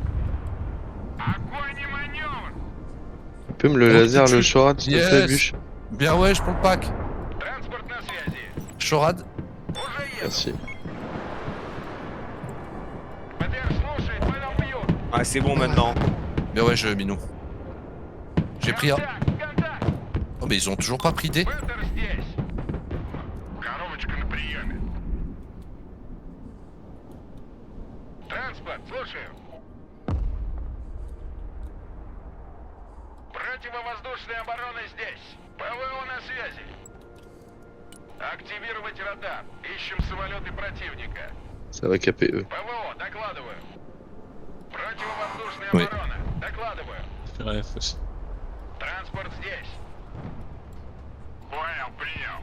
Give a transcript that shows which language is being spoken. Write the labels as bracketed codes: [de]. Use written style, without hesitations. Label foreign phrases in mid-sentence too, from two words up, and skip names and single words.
[ru] Огонь и маневр. [fr] Tu peux me le Oh, laser, tu- le Shorad, s'il te plaît, Yes. Bûche? Bien ouais, je prends le pack. [ru] Транспорт на связи. [fr] Chorad. [ru] Уже еду. [fr] Merci. [ru] БТР слушает, мы нам бьют. [fr] Ah, c'est bon maintenant. Bien ouais, je minou. J'ai pris un. [ru] Контакт, контакт. [fr] Oh, mais ils ont toujours pas pris D. [ru] БТР здесь. Коробочка на приеме. Транспорт, слушаю. Противовоздушная оборона здесь. ПВО на связи. Активировать радар. Ищем самолеты противника. [fr] Ça va caper eux. [ru] ПВО, докладываю. Противовоздушная [fr] Oui. [ru] оборона. Докладываю. [fr] Faire F aussi. [ru] Транспорт здесь. Понял, принял.